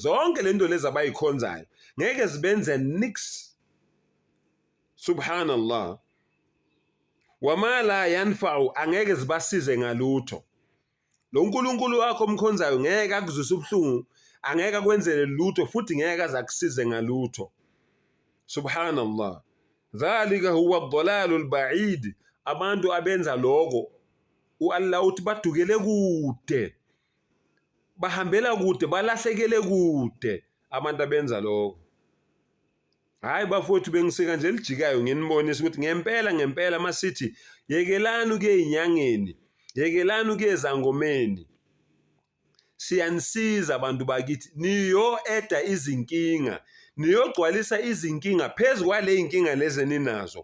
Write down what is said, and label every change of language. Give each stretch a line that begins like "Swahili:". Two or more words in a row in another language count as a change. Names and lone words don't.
Zulu: Zonke lento lezi abayikhonzayo ngeke zibenze nix. Subhanallah.
Arabic: وما لا ينفع,
Zulu: angeke zibasize ngalutho. Lo nkulunkulu wakho omkhonzayo ngeke akuzwise ubuhlungu, angeke akwenzele lutho futhi ngeke azakusize ngalutho.
Arabic: سبحان الله. ذلك هو الضلال البعيد.
Zulu: Abantu abenza lokho Allah uthi badukele kude, bahambela kude, balahlekele kude abantu abenza lokho. Hayi bafowethu, bengisika nje elijikayo nginibonisa ukuthi ngempela masithi yekelani ukuye ezinyangeni, yekelani ukuye ezangomeni, siyanisiza abantu bakithi, niyo eda izinkinga, niyogcwalisa izinkinga phezu kwale inkinga lezi ninazo.